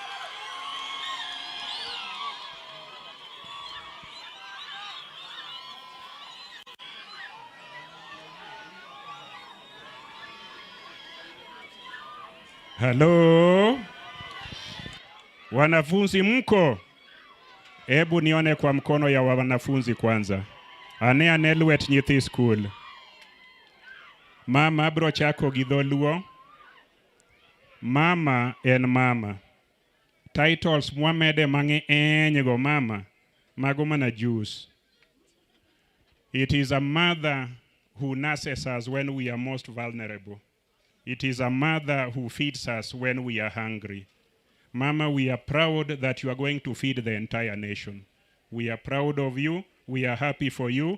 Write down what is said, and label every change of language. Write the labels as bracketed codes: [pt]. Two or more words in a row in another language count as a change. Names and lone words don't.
[sw] Hello. Wanafunzi mko? Hebu nione kwa mkono ya wanafunzi kwanza. [luo] Ane anelwet nyithi school. Mama bro chako gidholuo. Mama en mama. Titles mwamede mange enyego mama. Mago mana juice. [en] It is a mother who nurses us when we are most vulnerable. It is a mother who feeds us when we are hungry. Mama, we are proud that you are going to feed the entire nation. We are proud of you. We are happy for you.